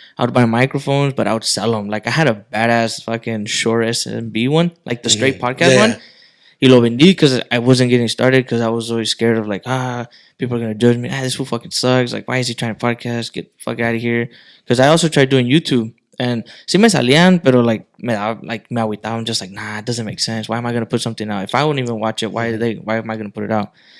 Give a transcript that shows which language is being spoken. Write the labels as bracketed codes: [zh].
[en] I would buy microphones, but I would sell them. Like, I had a badass fucking Shure SMB one, like the straight podcast one. [es] Y lo vendí [en] because I wasn't getting started because I was always scared of like, people are going to judge me. This fool fucking sucks. Like, why is he trying to podcast? Get the fuck out of here. Because I also tried doing YouTube. [es] And sí me salían, pero like me agüitaba. [en] I'm just like, nah, it doesn't make sense. Why am I going to put something out? If I wouldn't even watch it, why am I going to put it out?